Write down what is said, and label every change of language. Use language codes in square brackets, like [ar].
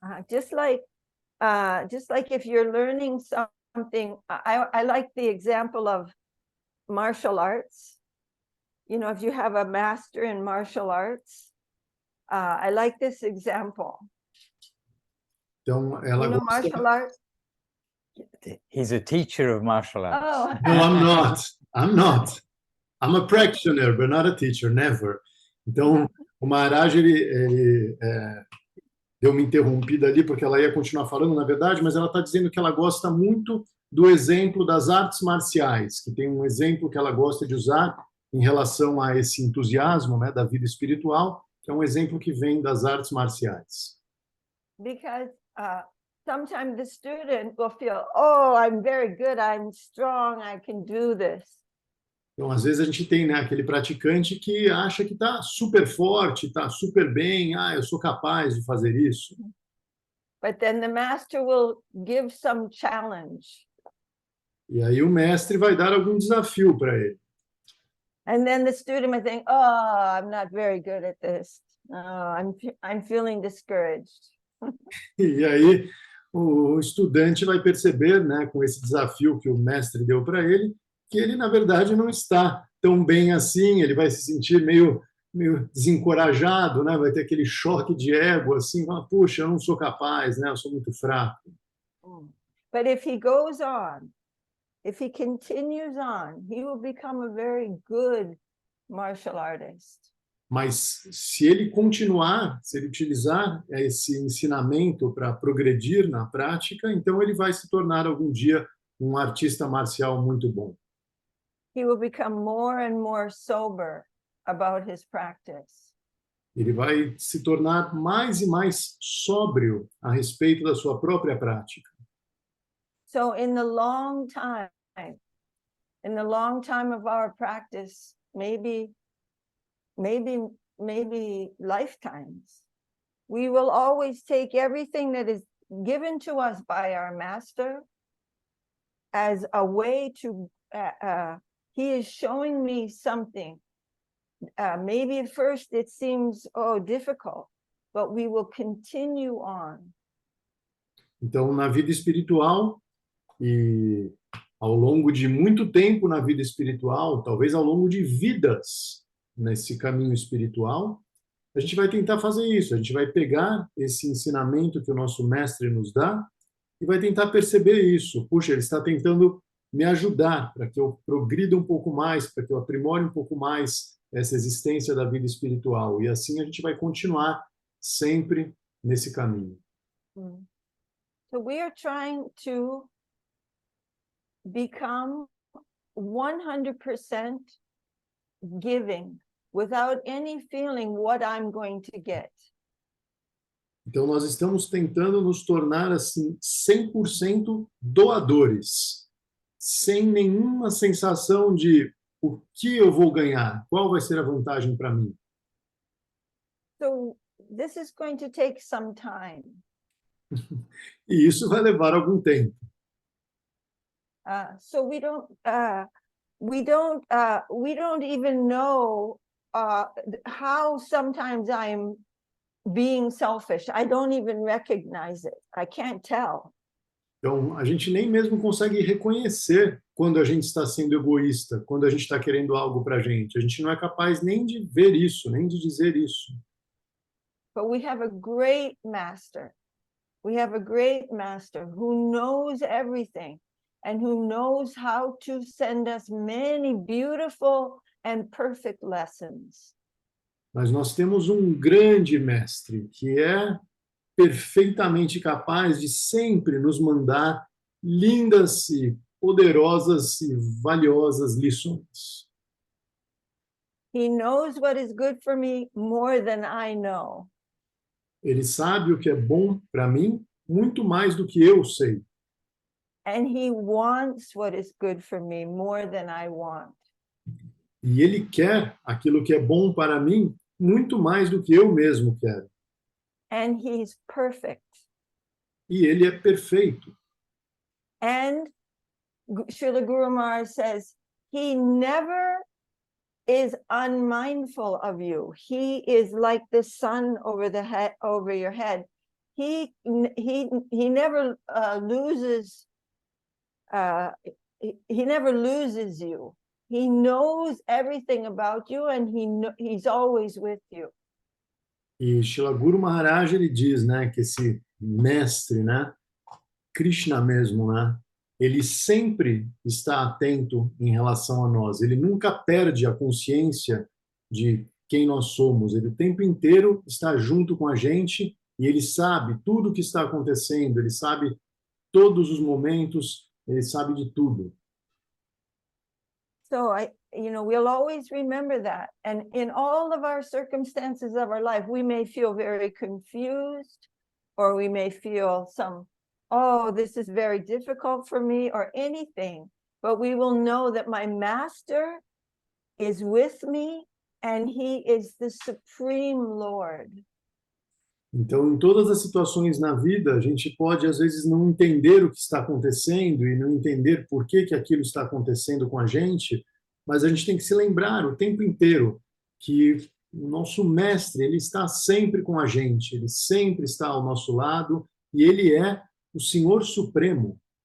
[en] Just like if you're learning something, I like the example of martial arts. You know, if you have a master in martial arts, I like this example. [pt] Então, ela [en] You know, [pt] gosta... [en] martial arts. He's a teacher of martial arts. Oh, No, I'm not. I'm not. I'm a practitioner, but not a teacher, never. [pt] Então, o Maharaj, ele deu uma interrompida ali, porque ela ia continuar falando, na verdade, mas ela está dizendo que ela gosta muito do exemplo das artes marciais, que tem um exemplo que ela gosta de usar em relação a esse entusiasmo, né, da vida espiritual, que é um exemplo que vem das artes marciais. [en] because sometimes the student will feel, oh, I'm very good, I'm strong, I can do this. [pt] Então, às vezes a gente tem, né, aquele praticante que acha que está super forte, está super bem, eu sou capaz de fazer isso. [en] But then the master will give some challenge. [pt] E aí o mestre vai dar algum desafio para ele. [en] And then the student might think, oh, I'm not very good at this. I'm feeling discouraged. [pt] E aí o estudante vai perceber, né, com esse desafio que o mestre deu para ele, que ele, na verdade, não está tão bem assim, ele vai se sentir meio desencorajado, né, vai ter aquele choque de ego, assim, puxa, eu não sou capaz, né, eu sou muito fraco. [en] But if he goes on, if he continues on, he will become a very good martial artist. [pt] Mas se ele continuar, se ele utilizar esse ensinamento para progredir na prática, então ele vai se tornar algum dia um artista marcial muito bom. [en] He will become more and more sober about his practice. [pt] Ele vai se tornar mais e mais sóbrio a respeito da sua própria prática. [en] So in the long time of our practice, maybe lifetimes, we will always take everything that is given to us by our master as a way to, he is showing me something. Maybe at first it seems, difficult, but we will continue on. [pt] Então, na vida espiritual, e ao longo de muito tempo na vida espiritual, talvez ao longo de vidas nesse caminho espiritual, a gente vai tentar fazer isso, a gente vai pegar esse ensinamento que o nosso mestre nos dá e vai tentar perceber isso. Puxa, ele está tentando me ajudar para que eu progrida um pouco mais, para que eu aprimore um pouco mais essa existência da vida espiritual. E assim a gente vai continuar sempre nesse caminho. [en] So we are trying to become 100% giving without any feeling what I'm going to get. [pt] Então nós estamos tentando nos tornar assim 100% doadores, sem nenhuma sensação de o que eu vou ganhar, qual vai ser a vantagem para mim. [en] So this is going to take some time. [pt] E isso vai levar algum tempo. [en] So we don't even know how sometimes I'm being selfish. I don't even recognize it. I can't tell. [pt] Então, a gente nem mesmo consegue reconhecer quando a gente está sendo egoísta, quando a gente está querendo algo para a gente. A gente não é capaz nem de ver isso, nem de dizer isso. [en] But we have a great master. We have a great master who knows everything and who knows how to send us many beautiful and perfect lessons. [pt] Mas nós temos um grande mestre que é perfeitamente capaz de sempre nos mandar lindas e poderosas e valiosas lições. [en] He knows what is good for me more than I know. [pt] Ele sabe o que é bom para mim muito mais do que eu sei. [en] And he wants what is good for me more than I want. [pt] E ele quer aquilo que é bom para mim muito mais do que eu mesmo quero. [en] And he's perfect. [pt] E ele é perfeito. [en] And Srila Guru Maharaj says, he never is unmindful of you. He is like the sun over the head, over your head. He never loses. He never loses you. He knows everything about you, and he's always with you. [pt] E Srila Guru Maharaj, ele diz, né, que esse mestre, né, Krishna mesmo, né, ele sempre está atento em relação a nós. Ele nunca perde a consciência de quem nós somos. Ele o tempo inteiro está junto com a gente e ele sabe tudo o que está acontecendo. Ele sabe todos os momentos. Ele sabe de tudo. [en] So we'll always remember that. And in all of our circumstances of our life, we may feel very confused, or we may feel oh, this is very difficult for me, or anything. But we will know that my master is with me, and he is the supreme Lord. [pt] Então, em todas as situações na vida, a gente pode, às vezes, não entender o que está acontecendo e não entender por que aquilo está acontecendo com a gente, mas a gente tem que se lembrar o tempo inteiro que o nosso mestre, ele está sempre com a gente, ele sempre está ao nosso lado e ele é o Senhor Supremo.